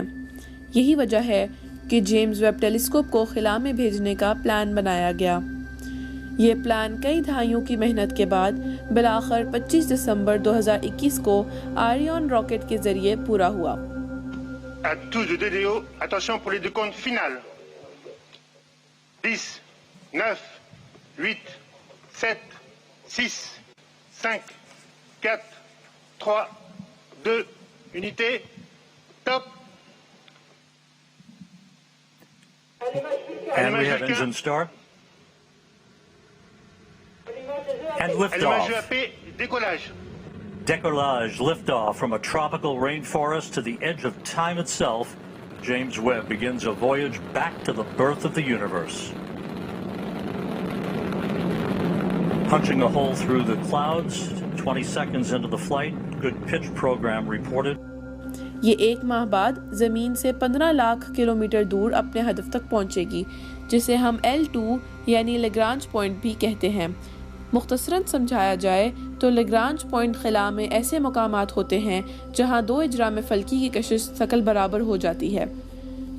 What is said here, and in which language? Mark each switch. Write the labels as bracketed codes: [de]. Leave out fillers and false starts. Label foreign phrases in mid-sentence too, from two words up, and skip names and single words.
[ur] یہی وجہ ہے کہ جیمز ویب ٹیلیسکوپ کو خلا میں بھیجنے کا پلان بنایا گیا۔ یہ پلان کئی دہائیوں کی محنت کے بعد بالآخر 25 دسمبر 2021 کو آریون راکٹ کے ذریعے پورا ہوا۔ [fr] À tous de DDO, attention pour les décomptes finales. 10, 9, 8, 7, 6, 5, 4, 3, 2, unité, top. [en] And we have engine start. And liftoff. [fr] Allumage EAP, décollage. [en] Decollage, liftoff from a tropical rainforest to the edge of time itself. James Webb begins a voyage back to the birth of the universe. Punching a hole through the clouds, 20 seconds into the flight, good pitch program reported. [ur] یہ 1 ماہ بعد زمین سے 15 لاکھ کلومیٹر دور اپنے ہدف تک پہنچے گی، جسے ہم L2 یعنی [en] Lagrange point [ur] بھی کہتے ہیں۔ مختصراً سمجھایا جائے تو [en] Lagrange point [ur] خلا میں ایسے مقامات ہوتے ہیں جہاں 2 اجرام فلکی کی کشش ثقل برابر ہو جاتی ہے۔